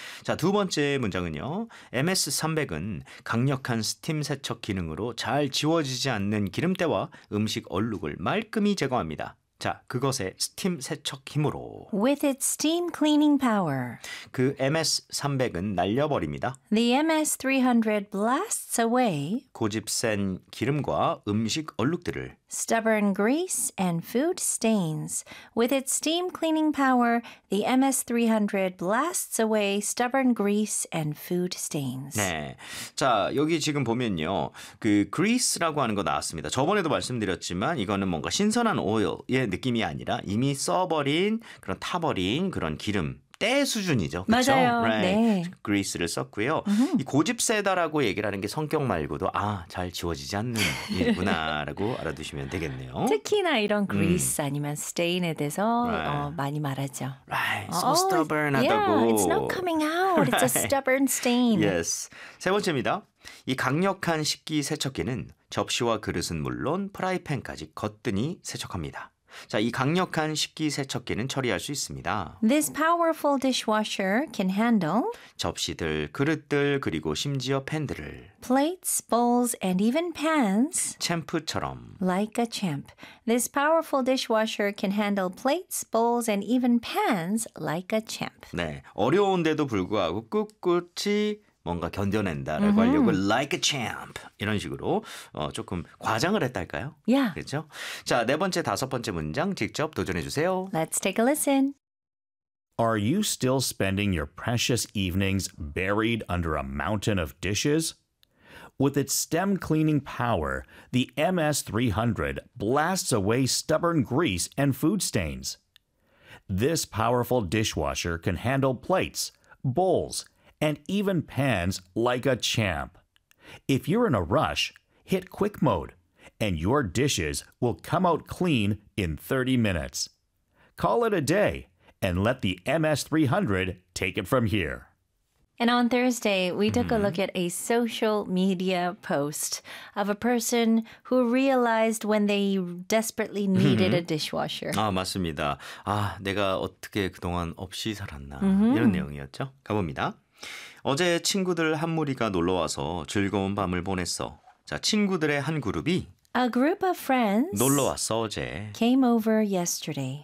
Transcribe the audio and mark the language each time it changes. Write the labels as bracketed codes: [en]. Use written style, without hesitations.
[ko] 자, 두 번째 문장은요. MS300은 강력한 스팀 세척 기능으로 잘 지워지지 않는 기름때와 음식 얼룩을 맑게 제거합니다. 자, 그것의 스팀 세척 힘으로 [en] With its steam cleaning power [ko] 그 MS300은 날려버립니다. [en] The MS300 blasts away [ko] 고집센 기름과 음식 얼룩들을 [en] Stubborn grease and food stains. With its steam cleaning power, the MS300 blasts away stubborn grease and food stains. [ko] 네. 자, 여기 지금 보면요. 그 grease라고 하는 거 나왔습니다. 저번에도 말씀드렸지만 이거는 뭔가 신선한 오일의 느낌이 아니라 이미 써버린 그런 타버린 그런 기름 때 수준이죠. 그렇죠? 맞아요. [en] Right. [ko] 네. Grease를 썼고요. 이 고집세다라고 얘기를 하는 게 성격 말고도 아, 잘 지워지지 않는 일구나라고 알아두시면 되겠네요. 특히나 이런 grease 아니면 stain에 대해서 right. 많이 말하죠. [en] Right. So stubborn하다고. Yeah, it's not coming out. Right. It's a stubborn stain. [ko] Yes. 세 번째입니다. 이 강력한 식기 세척기는 접시와 그릇은 물론 프라이팬까지 거뜬히 세척합니다. 자, 이 강력한 식기 세척기는 처리할 수 있습니다. [en] This powerful dishwasher can handle [ko] 접시들, 그릇들, 그리고 심지어 팬들을 [en] plates, bowls, and even pans [ko] 챔프처럼 [en] like a champ. This powerful dishwasher can handle plates, bowls, and even pans like a champ. [ko] 네, 어려운데도 불구하고 꿋꿋이 뭔가 견뎌낸다라고 하려고 [en] like a champ [ko] 이런 식으로 조금 과장을 했달까요? [en] Yeah. [ko] 그렇죠? 자, 네 번째, 다섯 번째 문장 직접 도전해 주세요. [en] Let's take a listen. Are you still spending your precious evenings buried under a mountain of dishes? With its stem cleaning power, the MS-300 blasts away stubborn grease and food stains. This powerful dishwasher can handle plates, bowls, and even pans like a champ. If you're in a rush, hit quick mode, and your dishes will come out clean in 30 minutes. Call it a day, and let the MS-300 take it from here. And on Thursday, we took a look at a social media post of a person who realized when they desperately needed a dishwasher. [ko] 아, 맞습니다. 아, 내가 어떻게 그동안 없이 살았나. 이런 내용이었죠. 가봅니다. 어제 친구들 한 무리가 놀러 와서 즐거운 밤을 보냈어. 자, 친구들의 한 그룹이 A group of friends 놀러 왔어 어제. [en] Came over yesterday.